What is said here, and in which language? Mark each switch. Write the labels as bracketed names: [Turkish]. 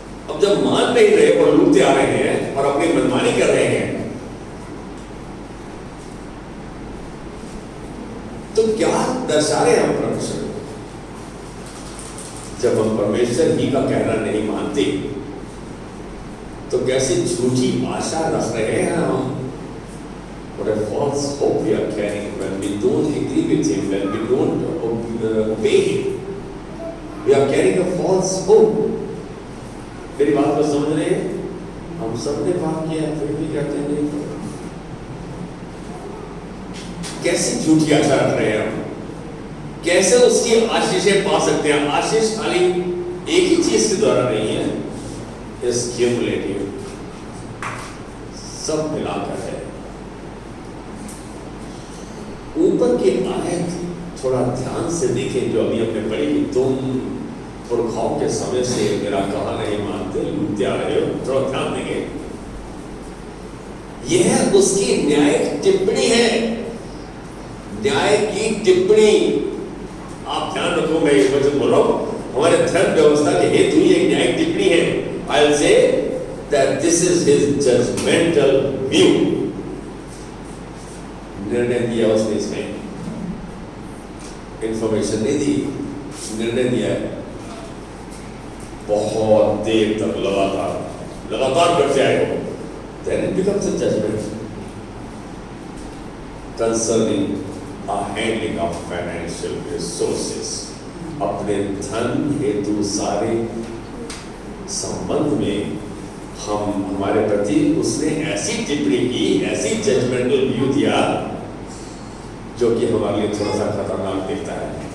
[Hindi] अब जब मान नहीं रहे और लूटते आ रहे हैं और अपनी मनमानी कर रहे हैं, तो क्या दर्शा रहे हैं हम परमेश्वर को? जब हम परमेश्वर ही का कहना नहीं मानते, तो कैसी झूठी आशा रख रहे हैं हम? [English] What a false hope we are carrying when we don't agree with Him, when we don't obey Him. We are carrying a false hope. [Hindi] मेरी बात को समझ रहे हैं? हम सबने पाप किया, फिर भी कहते हैं नहीं। कैसी झूठी आशा रख रहे हैं हम? कैसे उसकी आशीषें पा सकते हैं? आशीष खाली एक ही चीज के द्वारा नहीं है, इस क्यूमुलेटिव सब मिलाकर है। ऊपर की आयत थोड़ा ध्यान से देखें जो अभी हमने पढ़ी कि तुम पुरखाओं के समय से मेरा कहा नहीं मानते, लूटते आ रहे हो। थोड़ा ध्यान देंगे, यह उसकी न्याय टिप्पणी है, न्याय की टिप्पणी। आप ध्यान रखो, मैं एक वचन बोल रहा हूं, हमारे धर्म व्यवस्था के हेतु ही एक न्याय टिप्पणी है। [English] I will say that this is his judgmental view. [Hindi] निर्णय दिया उसने, इसमें इंफॉर्मेशन नहीं दी, निर्णय दिया है। बहुत देर तक लगातार करते आए हो, [English] then it becomes a judgment concerning our handling of financial resources. [Hindi] अपने धन हेतु सारे संबंध में हम हमारे प्रति उसने ऐसी टिप्पणी की, ऐसी जजमेंटल व्यू दिया जो कि हमारे लिए थोड़ा सा खतरनाक दिखता है।